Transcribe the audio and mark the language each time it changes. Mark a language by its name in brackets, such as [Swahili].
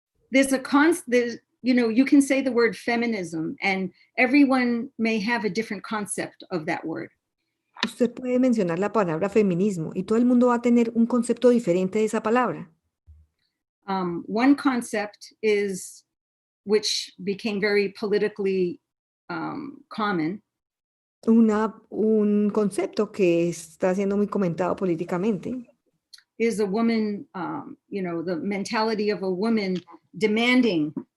[English] There's you can say the word feminism and everyone may have a different concept of that word. [Spanish] Usted puede mencionar la palabra feminismo y todo el mundo va a tener un concepto diferente de esa palabra. [English] One concept is, which became very politically common, [Spanish] Un concepto que está siendo muy comentado políticamente [English] is a woman, the mentality of a woman demanding.